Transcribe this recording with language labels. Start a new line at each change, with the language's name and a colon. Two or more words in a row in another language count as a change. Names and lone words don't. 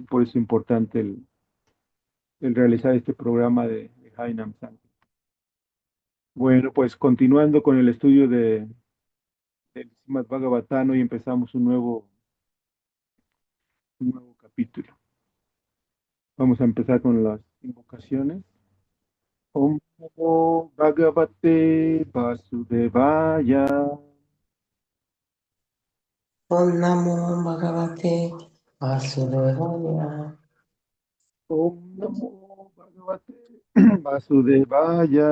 Spanish: Por eso es importante el realizar este programa de Hainam San. Bueno, pues continuando con el estudio del Srimad Bhagavatam, hoy empezamos un nuevo capítulo. Vamos a empezar con las invocaciones.
Sanskrit: ॐ नमो भगवते वासुदेवाय. ॐ नमो भगवते वासुदेवाय. ॐ नमो भगवते वासुदेवाय.